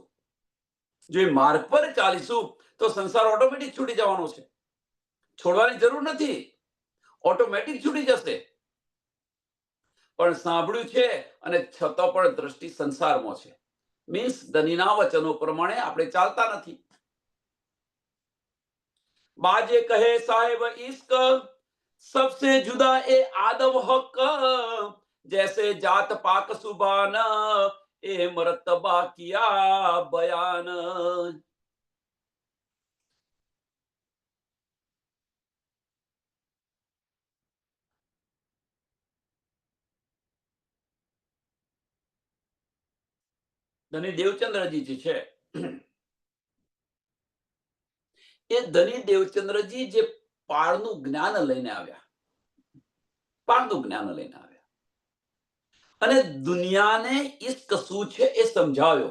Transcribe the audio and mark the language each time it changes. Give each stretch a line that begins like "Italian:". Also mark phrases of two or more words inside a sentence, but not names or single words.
Gujarati: જો એ માર્ગ પર ચાલીશું તો સંસાર ઓટોમેટિક છૂટી જવાનો છે. છોડવાની જરૂર નથી, ઓટોમેટિક છૂટી જશે. પણ સાંભળ્યું છે અને છતાં પણ દ્રષ્ટિ સંસારમાં છે, મીન્સ ધનીના વચનો પ્રમાણે આપણે ચાલતા નથી.
Hindi: बाजे कहे साहेब इश्क सबसे जुदा ए आदम हक, जैसे जात पाक सुबान ए मरतबा किया बयान.
Gujarati: ધની દેવચંદ્રજી જે છે, એ ધની દેવચંદ્રજી જે પાળનું જ્ઞાન લઈને આવ્યા, પાળનું જ્ઞાન લઈને આવ્યા અને દુનિયાને ઈશ્ક શું છે એ સમજાવ્યો.